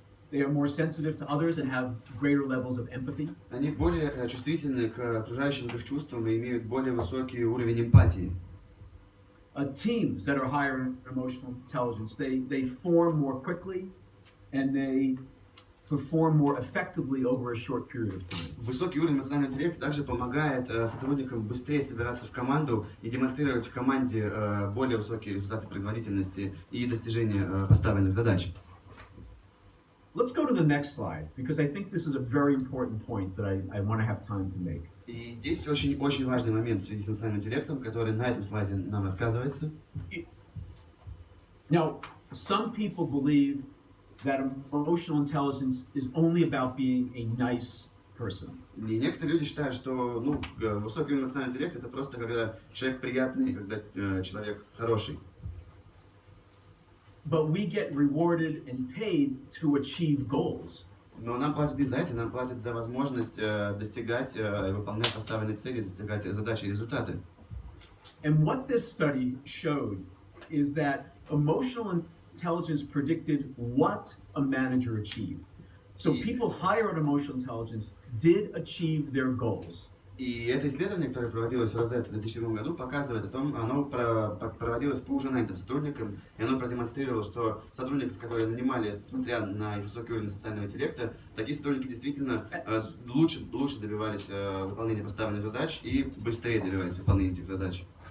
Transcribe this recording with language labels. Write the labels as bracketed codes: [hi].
[en] They are more sensitive to others and have greater levels of empathy. [ru] Они более чувствительны к окружающим их чувствам и имеют более высокий уровень эмпатии. [en] Teams that are higher in emotional intelligence, they form more quickly and they perform more effectively over a short period of time. [ru] Высокий уровень эмоционального интеллекта также помогает сотрудникам быстрее собираться в команду и демонстрировать в команде более высокие результаты производительности и достижения поставленных задач. [en] Let's go to the next slide because I think this is a very important point that I want to have time to make. [ru] И здесь очень важный момент в связи с эмоциональным интеллектом, который на этом слайде нам рассказывается. [en] Now, some people believe that emotional intelligence is only about being a nice person. [ru] И некоторые люди считают, что высокий уровень эмоционального интеллекта это просто когда человек приятный, когда человек хороший. [en] But we get rewarded and paid to achieve goals. [ru] Но нам платят не за это, нам платят за возможность достигать, выполнять поставленные цели, достигать задачи и результаты. [en] And what this study showed is that emotional intelligence predicted what a manager achieved. So people higher in emotional intelligence did achieve their goals. [ru] И это исследование, которое проводилось в Розетте в 2007 году, показывает о том, оно проводилось по уже нанятым сотрудникам, и оно продемонстрировало, что сотрудников, которые нанимали, смотря на их высокий уровень социального интеллекта, такие сотрудники действительно лучше добивались выполнения поставленных задач и быстрее добивались выполнения этих задач.